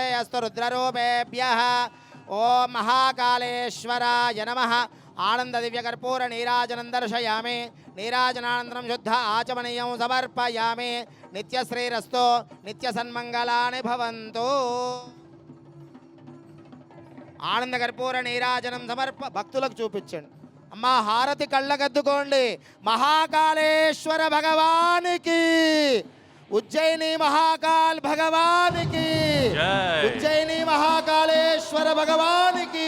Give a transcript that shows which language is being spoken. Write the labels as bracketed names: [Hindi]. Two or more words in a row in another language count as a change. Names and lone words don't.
[Sanskrit] अस्तु रुद्ररूपेभ्यः ओम महाकालेश्वराय नमः आनंद दिव्य कर्पूर नीराजनं दर्शयामि नीराजनानन्तरं शुद्ध आचमनीयं समर्पयामि नित्यश्रीरस्तु नित्यसन्मंगलानि भवन्तु [Telugu] ఆనంద కర్పూర నీరాజనం భక్తులకు చూపించండి. అమ్మా హారతి కళ్ళగద్దుకోండి. మహాకాళేశ్వర భగవానికి, ఉజ్జయిని మహాకాల్ భగవానికి, జై. ఉజ్జయిని మహాకాళేశ్వర భగవానికి,